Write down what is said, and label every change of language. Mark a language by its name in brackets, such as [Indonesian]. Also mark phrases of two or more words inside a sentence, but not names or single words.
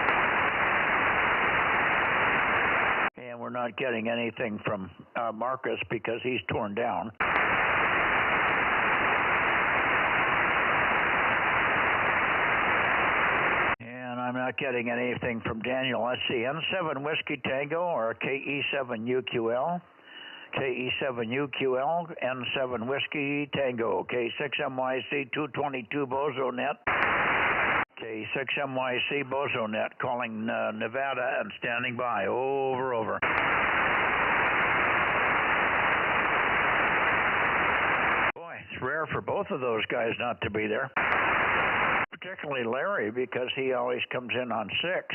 [English] And we're not getting anything from Marcus because he's torn down. And I'm not getting anything from Daniel. Let's see, N7 Whiskey Tango or KE7UQL. KE7UQL, N7 Whiskey Tango, K6MYC 222 Bozo Net. K6MYC Bozo Net calling Nevada and standing by. Over. Boy, it's rare for both of those guys not to be there. Particularly Larry, because he always comes in on 6.